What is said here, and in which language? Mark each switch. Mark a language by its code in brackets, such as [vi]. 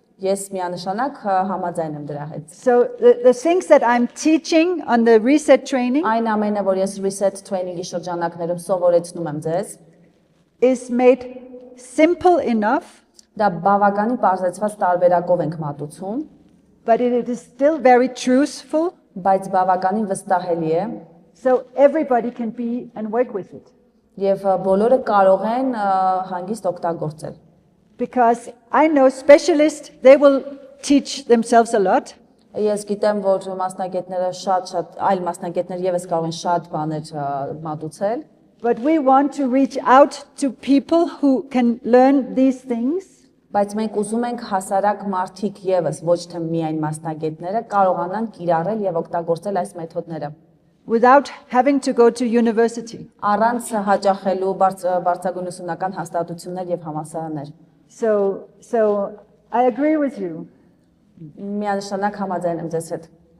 [hy] Ես միանշանակ համաձայն եմ դրա հետ։ [en] So the things that I'm teaching on the reset training [hy] Այն ամենը, որ ես reset training-ի շրջանակներում սովորեցնում եմ ձեզ, [en] is made simple enough, [hy] դա բավականին պարզեցված տարբերակով ենք մատուցում, [en] but it is still very truthful, [hy] բայց բավականին վստահելի է [en] so everybody can be and work with it. [hy] եւ բոլորը կարող են հանգիստ օգտագործել։ [en] Because I know specialists, they will teach themselves a lot, [hy] Ես գիտեմ, որ մասնագետները շատ այլ մասնագետներ եւս կարող են շատ բաներ մատուցել, [en] but we want to reach out to people who can learn these things. [hy] բայց մենք ուզում ենք հասարակ մարդիկ եւս, ոչ թե միայն մասնագետները, կարողանան կիրառել եւ օգտագործել այս մեթոդները։ [en] Without having to go to university. [hy] Առանց հաճախելու բարձրագույն ուսումնական հաստատություններ եւ համալսարաններ։ [en] So I agree with you. [hy] Միանշանակ համաձայն եմ ձեզ հետ։